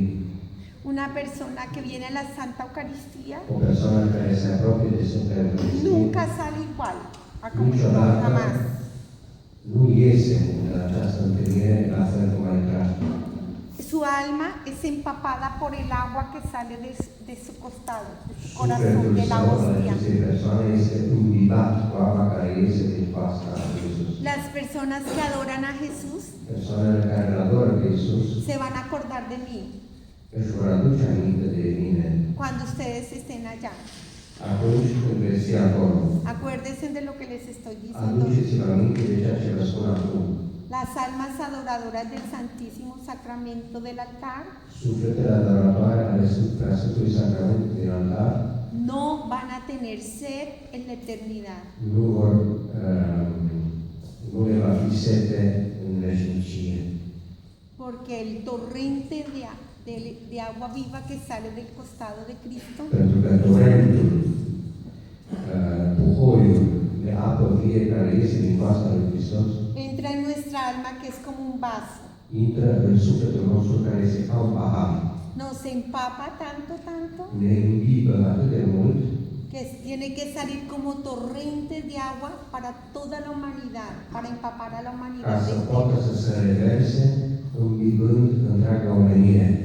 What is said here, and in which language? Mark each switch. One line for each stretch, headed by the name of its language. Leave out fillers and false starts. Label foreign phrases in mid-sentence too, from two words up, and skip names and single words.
Spanish: Una persona que viene a la Santa Eucaristía
Romanian: O persoană care se apropie de Sfânta Eucaristie
Spanish: nunca sale igual a como entró
Romanian: niciodată
Spanish: jamás.
Romanian: nu iese din această întâlnire la fel cum a intrat.
Spanish: Su alma es empapada por el agua que sale de su costado, de su corazón,
Romanian: Sufletul
Spanish: de la
Romanian: său al
Spanish: hostia.
Romanian: acestei persoane este imbibat cu apa care iese din pasta lui Iisus.
Spanish: Las personas que adoran a Jesús
Romanian: Persoanele care îl adoră pe Iisus
Spanish: se van a acordar de mí
Romanian: își vor aduce aminte de mine
Spanish: cuando ustedes estén allá.
Romanian: atunci când veți fi acolo.
Spanish: Acuérdense de lo que les estoy diciendo.
Romanian: Aduceți-vă aminte de ceea ce vă spun acum.
Spanish: Las almas adoradoras del Santísimo Sacramento del altar
Romanian: Sufletele adoratoare ale Preasfântului Sacrament din altar
Spanish: no van a tener sed en la eternidad.
Romanian: nu le va fi sete în veșnicie.
Spanish: Porque el torrente de agua viva que sale del costado de Cristo
Romanian: Pentru că torentul, puhoiul de apă vie care iese din pasta lui Hristos,
Spanish: entra en nuestra alma que es como un vaso.
Romanian: intră în sufletul nostru care este ca un pahar.
Spanish: Nos empapa tanto, tanto,
Romanian: Ne imbibă atât de mult
Spanish: que tiene que salir como torrente de agua para toda la humanidad, para empapar a la
Romanian: ca
Spanish: humanidad
Romanian: să
Spanish: entera.
Romanian: poată să se reverse, îmbibând întreaga omenire.